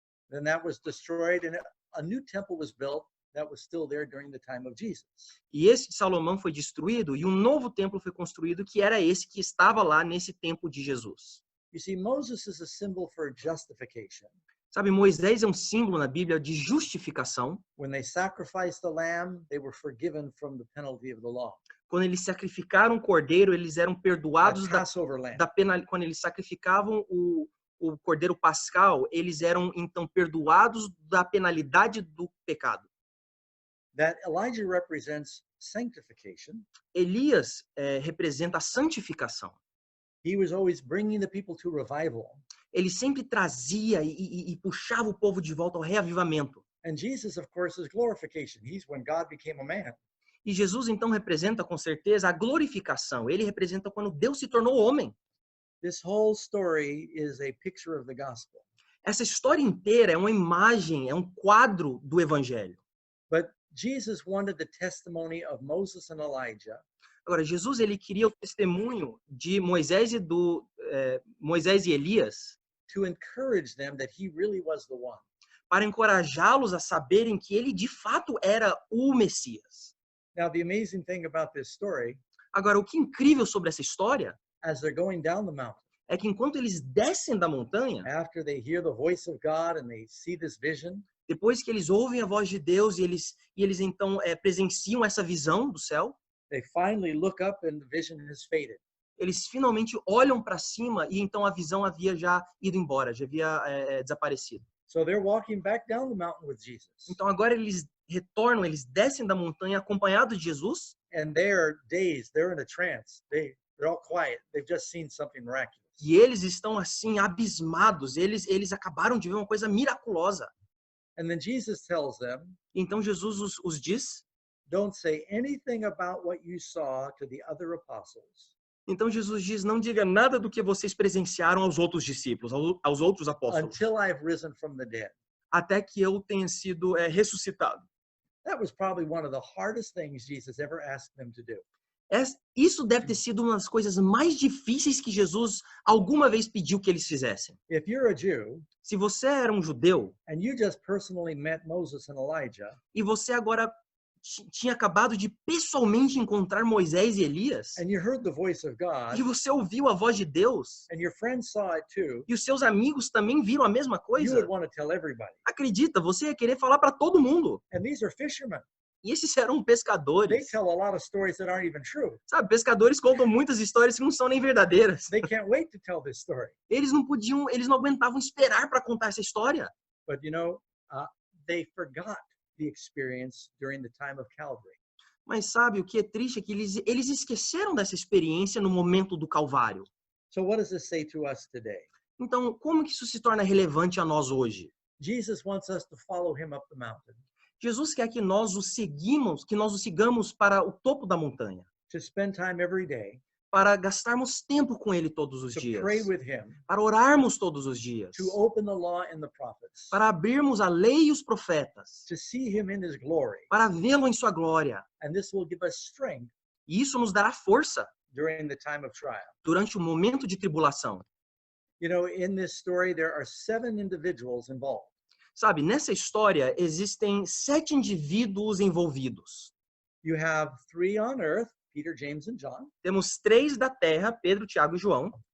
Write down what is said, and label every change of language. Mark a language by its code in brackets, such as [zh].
[en] then that was destroyed, and a new temple was built that was still there during the time of Jesus. [pt] e esse de Salomão foi destruído, e um novo templo foi construído, que era esse que estava lá nesse tempo de Jesus. [en] You see, Moses is a symbol for justification. [pt] Sabe, Moisés é um símbolo na Bíblia de justificação. [en] When they sacrificed the lamb, they were forgiven from the penalty of the law. [pt] Quando eles sacrificaram o cordeiro, eles eram [en] The [pt] perdoados [en] Passover lamb. [pt] quando eles sacrificavam o cordeiro pascal, eles eram então perdoados da penalidade do pecado. [en] That Elijah represents sanctification. [pt] Elias representa a santificação. [en] He was always bringing the people to revival. [pt] Ele sempre trazia e puxava o povo de volta ao reavivamento. [en] And Jesus, of course, is glorification. He's when God became a man. [pt] E Jesus então representa com certeza a glorificação. Ele representa quando Deus se tornou homem. [en] This whole story is a picture of the gospel. [pt] Essa história inteira é uma imagem, é um quadro do evangelho. [en] But Jesus wanted the testimony of Moses and Elijah [pt] Agora, Jesus, ele queria o testemunho de Moisés e Elias [en] to encourage them that he really was the one. [pt] para encorajá-los a saberem que ele de fato era o Messias. [en] Now, the amazing thing about this story, [pt] Agora, o que é incrível sobre essa história [en] as they're going down the mountain, [pt] é que enquanto eles descem da montanha, [en] after they hear the voice of God and they see this vision, [pt] depois que eles ouvem a voz de Deus e eles então presenciam essa visão do céu, [en] they finally look up and the vision has faded. [pt] eles finalmente olham para cima e então a visão havia já ido embora, já havia desaparecido. [en] So they're walking back down the mountain with Jesus. [pt] Então agora eles retornam, eles descem da montanha acompanhados de Jesus, [en] And they're dazed, they're in a trance. They're all quiet. They've just seen something miraculous. [pt] e eles estão assim abismados, eles acabaram de ver uma coisa miraculosa. [en] And then Jesus tells them, [pt] Então Jesus os diz, [en] don't say anything about what you saw to the other apostles [pt] então Jesus diz, não diga nada do que vocês presenciaram aos outros discípulos, aos outros apóstolos, [en] until I've risen from the dead. [pt] até que eu tenha sido ressuscitado. [en] That was probably one of the hardest things Jesus ever asked them to do. [pt] Isso deve ter sido uma das coisas mais difíceis que Jesus alguma vez pediu que eles fizessem. [en] If you're a Jew [pt] Se você era um judeu [en] and you just personally met Moses and Elijah, [pt] e você agora tinha acabado de pessoalmente encontrar Moisés e Elias, [en] and you heard the voice of God, [pt] e você ouviu a voz de Deus, [en] and your friends saw it too, [pt] e os seus amigos também viram a mesma [en] you [pt] coisa, [en] would want to tell everybody. [pt] acredita, você ia querer falar para todo mundo. [en] And these are fishermen. [pt] E esses eram [en] They [pt] pescadores. [en] tell a lot of stories that aren't even true. [pt] Sabe, pescadores contam muitas histórias que não são nem verdadeiras. [en] They can't wait to tell this story. [pt] Eles não aguentavam esperar para contar essa história. [en] But they forgot the experience during the time of Calvary. [pt] Mas sabe, o que é triste é que eles esqueceram dessa experiência no momento do Calvário. [en] So what does this say to us today? [pt] Então, como que isso se torna relevante a nós hoje? [en] Jesus wants us to follow him up the mountain, [pt] Jesus quer que nós o sigamos para o topo da montanha, [en] to spend time every day, [pt] para gastarmos tempo com ele todos os [en] to [pt] dias, [en] pray with him, [pt] para orarmos todos os dias, [en] to open the law and the prophets, [pt] para abrirmos a lei e os profetas, [en] to see him in his glory. [pt] para vê-lo em sua glória. [en] And this will give us strength [pt] E isso nos dará força [en] during the time of trial. [pt] durante o momento de tribulação. [en] You know, in this story, there are 7 individuals involved. [pt] Sabe, nessa história existem 7 indivíduos envolvidos. [en] You have 3 on earth, Peter, James, and John. [pt] Temos 3 da terra, Pedro, Tiago e João.